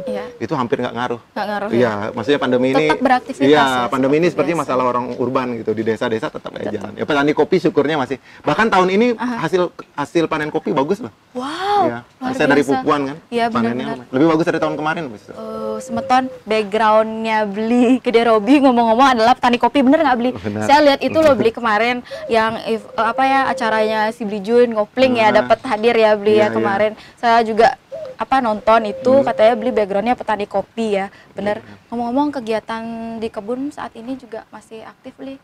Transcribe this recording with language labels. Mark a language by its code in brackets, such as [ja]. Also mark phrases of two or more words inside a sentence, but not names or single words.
[id] Iya. itu hampir nggak ngaruh. Nggak ngaruh Iya, ya? maksudnya pandemi ini. Tetap beraktivitas Iya, ya, pandemi ini seperti seperti biasa. masalah orang urban gitu. Di desa-desa tetap aja jalan. Ya petani kopi syukurnya masih. Bahkan tahun ini hasil panen kopi bagus loh. Wow, Iya. luar Saya dari biasa. Pupuan kan. Iya, panennya benar-benar. lebih bagus dari tahun kemarin. Bos. Semeton backgroundnya Bli Gede Robi ngomong-ngomong adalah petani kopi, bener nggak Bli? Benar. Saya lihat itu loh Bli kemarin yang apa ya acaranya si Bli Jun ngopling ya, dapat hadir ya Bli ya Iya, kemarin. Saya juga apa nonton itu katanya Bli backgroundnya petani kopi ya, bener. Ngomong-ngomong kegiatan di kebun saat ini juga masih aktif Bli?